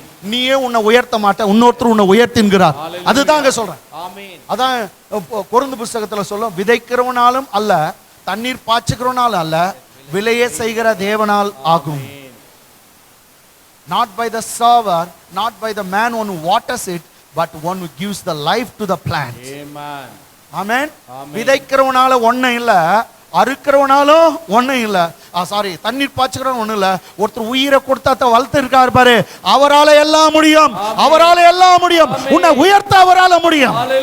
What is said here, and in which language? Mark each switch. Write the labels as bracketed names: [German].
[Tamil] நீயே உன்னை உயர்த்த மாட்ட, இன்னொருத்தர் உன்னை உயர்த்தின்கிறார். அதுதாங்க சொல்றேன். அதான் கொரிந்து புஸ்தகத்துல சொல்லும், விதைக்கிறவனாலும் அல்ல, தண்ணீர் பாய்ச்சுகிறவனாலும் அல்ல, விளைய செய்கிற தேவனால் ஆகும். [English] Not by the server, not by the man who waters it, but one who gives the life to the plant. Amen. [Tamil] விதைக்கிறவனால ஒன்னும் இல்ல, அறுக்கிறவனாலும் ஒன்னும் இல்ல. சாரி, தண்ணீர் பாய்ச்சுக்கிறவன் ஒன்னும் இல்ல, ஒருத்தர் உயிரை கொடுத்தா வளர்த்து இருக்காரு பாரு, அவரால எல்லாம் முடியும், அவரால எல்லாம் முடியும். உன்னை உயர்த்த அவரால முடியும்.